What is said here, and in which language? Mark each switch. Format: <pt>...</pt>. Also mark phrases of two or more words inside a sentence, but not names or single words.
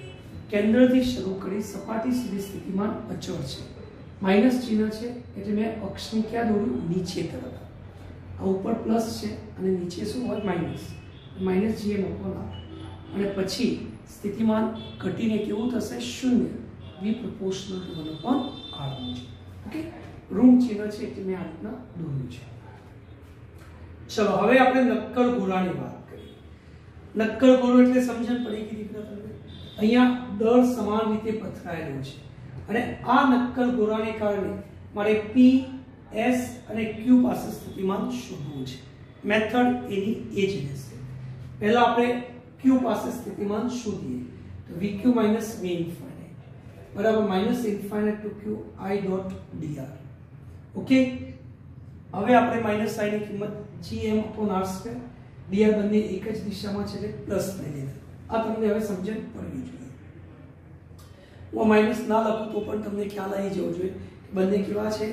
<gu>કેન્દ્રથી શરૂ કરી સપાટી સુધી સ્થિતિમાન અચળ છે. માઇનસ ચિહ્ન છે એટલે મેં અક્ષને ક્યાં દોર્યું? નીચે તરફ. આ ઉપર પ્લસ છે અને નીચે શું હોય? માઇનસ -gm/r. અને પછી સ્થિતિમાન ઘટીને કેવું થશે? 0. v</gu> <en>proportional to</en> <gu>1/r છે. ઓકે, ઋણ ચિહ્ન છે એટલે મેં આ રીતના દોર્યું છે. ચલો હવે આપણે નક્કર ગોળાની વાત કરીએ. નક્કર ગોળો એટલે સમજણ પડી ગઈ દીકરા તમને? અહીંયા દર સમાન રીતે પથરાયેલો છે અને આ નક્કર ગોળાને કારણે મારે p, s અને q પાસે સ્થિતિમાન શોધવું છે. મેથડ એની એ જ રહેશે. પહેલા આપણે q પાસે સ્થિતિમાન શોધીએ તો vq - v infinite બરાબર -</gu> <en>infinite to</en> <gu>q I dot dr. ઓકે, હવે આપણે માઈનસ i ની કિંમત gm/r², dr બંને એક જ દિશામાં છે એટલે પ્લસ લઈ લીધા. આ તમને હવે સમજણ પડવી જોઈએ. હું માઈનસ ના લખું તો પણ તમને ખ્યાલ આવી જવો જોઈએ કે બંને કેવા છે?</gu>